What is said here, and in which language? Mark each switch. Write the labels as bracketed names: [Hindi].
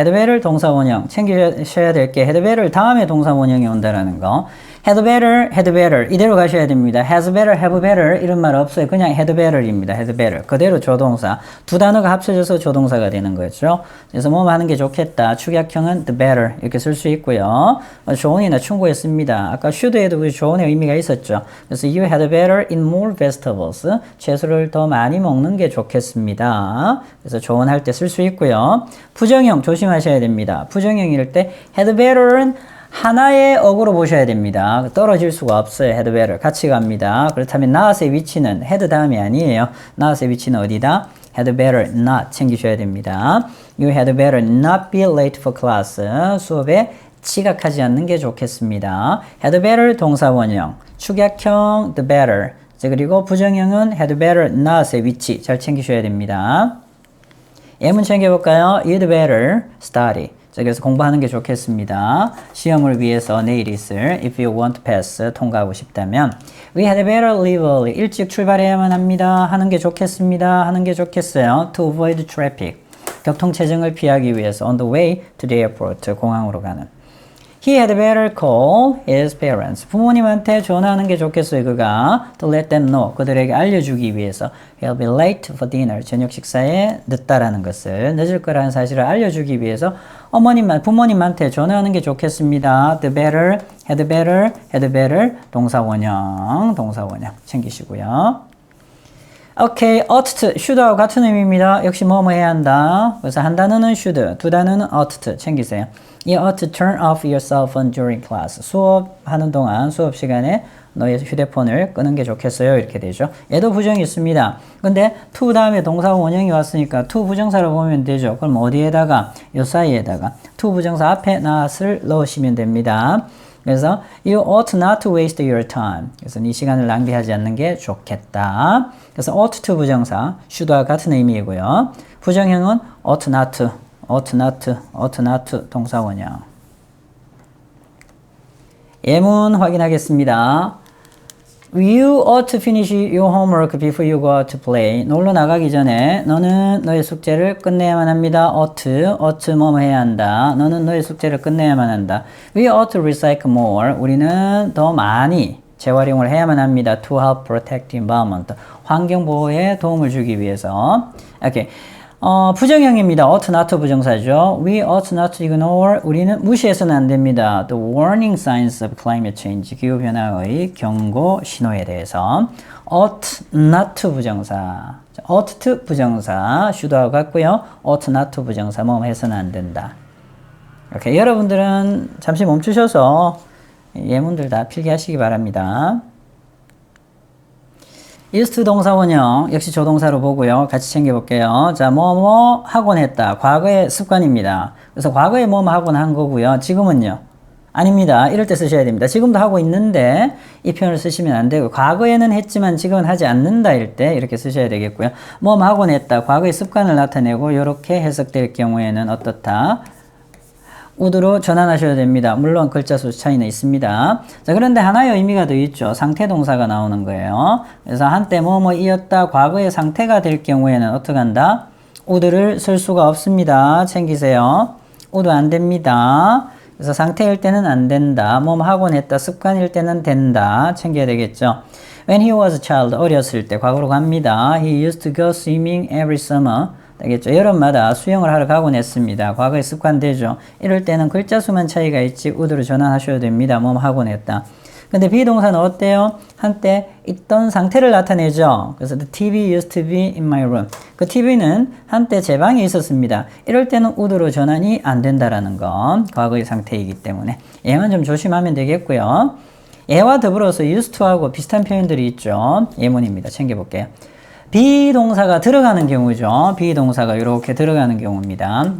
[Korean] had better 동사 원형 챙기셔야 될 게 had better 다음에 동사 원형이 온다라는 거. had better 이대로 가셔야 됩니다. has better, have better 이런 말 없어요. 그냥 had better입니다. had better 그대로 조동사 두 단어가 합쳐져서 조동사가 되는 거죠. 그래서 뭐 하는 게 좋겠다. 축약형은 the better 이렇게 쓸 수 있고요. 조언이나 충고에 씁니다. 아까 should에도 조언의 의미가 있었죠. 그래서 [English] you had better eat more vegetables [Korean] 채소를 더 많이 먹는 게 좋겠습니다. 그래서 조언할 때 쓸 수 있고요. 부정형 조심하셔야 됩니다. 부정형일 때 had better은 하나의 어구로 보셔야 됩니다. 떨어질 수가 없어요. had better 같이 갑니다. 그렇다면 not의 위치는 had 다음이 아니에요. not의 위치는 어디다? [English] had better not [Korean] 챙기셔야 됩니다. [English] You had better not be late for class. [Korean] 수업에 지각하지 않는 게 좋겠습니다. had better 동사 원형, 축약형 the better. 그리고 부정형은 had better not의 위치 잘 챙기셔야 됩니다. 예문 챙겨볼까요? [English] You'd better study. [Korean] 자, 그래서 공부하는 게 좋겠습니다. 시험을 위해서 내일 있을 [English] if you want to pass [Korean] 통과하고 싶다면 [English] we had better leave early [Korean] 일찍 출발해야만 합니다. 하는 게 좋겠습니다. 하는 게 좋겠어요. [English] to avoid traffic [Korean] 교통체증을 피하기 위해서 [English] on the way to the airport [Korean] 공항으로 가는 [English] He had better call his parents. [Korean] 부모님한테 전화하는 게 좋겠어요. 그가 [English] to let them know. [Korean] 그들에게 알려주기 위해서 [English] He'll be late for dinner. [Korean] 저녁 식사에 늦다라는 것을 늦을 거라는 사실을 알려주기 위해서 부모님한테 전화하는 게 좋겠습니다. The better, had better, had better. 동사 원형 챙기시고요. 오케이, ought to, should하고 같은 의미입니다. 역시 뭐뭐 해야 한다. 그래서 한 단어는 should, 두 단어는 ought to 챙기세요. [English] You ought to turn off your cell phone during class. [Korean] 수업하는 동안, 수업 시간에 너의 휴대폰을 끄는 게 좋겠어요. 이렇게 되죠. 얘도 부정이 있습니다. 근데 to 다음에 동사 원형이 왔으니까 to 부정사로 보면 되죠. 그럼 어디에다가? 요 사이에다가 to 부정사 앞에 not을 넣으시면 됩니다. 그래서 [English] you ought not to waste your time. [Korean] 그래서 네 시간을 낭비하지 않는 게 좋겠다. 그래서 ought to 부정사, should와 같은 의미이고요. 부정형은 ought not to, ought not to, ought not to 동사 원형. 예문 확인하겠습니다. [English] You ought to finish your homework before you go out to play. [Korean] 놀러 나가기 전에 너는 너의 숙제를 끝내야만 합니다. ought 뭐뭐 해야 한다. 너는 너의 숙제를 끝내야만 한다. [English] We ought to recycle more. [Korean] 우리는 더 많이 재활용을 해야만 합니다. [English] To help protect the environment. [Korean] 환경 보호에 도움을 주기 위해서. 오케이. 부정형입니다. ought not to 부정사죠. [English] We ought not to ignore. [Korean] 우리는 무시해서는 안 됩니다. [English] The warning signs of climate change. [Korean] 기후변화의 경고 신호에 대해서. ought not to 부정사. ought to 부정사. should하고 같고요. ought not to 부정사. 뭐 해서는 안 된다. 이렇게 여러분들은 잠시 멈추셔서 예문들 다 필기하시기 바랍니다. used to 동사 원형 역시 조동사로 보고요. 같이 챙겨볼게요. 자, 뭐뭐 하곤 했다. 과거의 습관입니다. 그래서 과거에 뭐뭐 하곤 한 거고요. 지금은요? 아닙니다. 이럴 때 쓰셔야 됩니다. 지금도 하고 있는데 이 표현을 쓰시면 안 되고 과거에는 했지만 지금은 하지 않는다 일 때 이렇게 쓰셔야 되겠고요. 뭐뭐 하곤 했다. 과거의 습관을 나타내고 이렇게 해석될 경우에는 어떻다? would로 전환하셔야 됩니다. 물론 글자 수 차이는 있습니다. 자, 그런데 하나의 의미가 더 있죠. 상태 동사가 나오는 거예요. 그래서 한때 뭐뭐이었다 과거의 상태가 될 경우에는 어떻게 한다? would를 쓸 수가 없습니다. 챙기세요. would 안 됩니다. 그래서 상태일 때는 안 된다. 뭐뭐 하곤 했다. 습관일 때는 된다. 챙겨야 되겠죠. [English] When he was a child, [Korean] 어렸을 때 과거로 갑니다. [English] He used to go swimming every summer. [Korean] 되겠죠. 여름마다 수영을 하러 가곤 했습니다. 과거에 습관되죠. 이럴 때는 글자 수만 차이가 있지 would로 전환하셔도 됩니다. 뭐뭐 하곤 했다. 근데 비동사는 어때요? 한때 있던 상태를 나타내죠. 그래서 [English] the TV used to be in my room. [Korean] 그 TV는 한때 제 방에 있었습니다. 이럴 때는 would로 전환이 안 된다라는 건 과거의 상태이기 때문에 얘만 좀 조심하면 되겠고요. 얘와 더불어서 used to하고 비슷한 표현들이 있죠. 예문입니다. 챙겨볼게요. 비동사가 들어가는 경우죠. 비동사가 이렇게 들어가는 경우입니다.